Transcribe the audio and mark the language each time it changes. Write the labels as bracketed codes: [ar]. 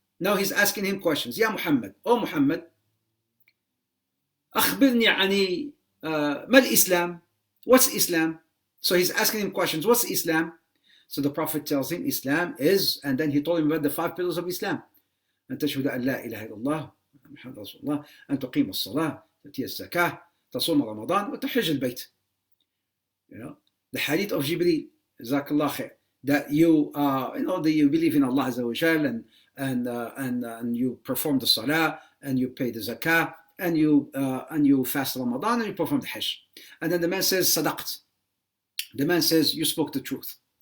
[en] Now he's asking him questions. Ya Muhammad, oh Muhammad, [ar] أخبرني عن ما الإسلام? [en] What's Islam? So he's asking him questions. What's Islam? So the Prophet tells him Islam is, and then he told him about the 5 pillars of Islam. [ar] أن تشهد أن لا إله إلا الله محمد رسول الله أن تقيم الصلاة تأتي الزكاة تصوم رمضان وتحج البيت. [en] The hadith of Jibreel, Jazakallah khair, that you that you believe in Allah Azza wa Jal, and you perform the salah, and you pay the zakah, and you fast Ramadan, and you perform the hajj. And then the man says sadaqt. The man says, you spoke the truth.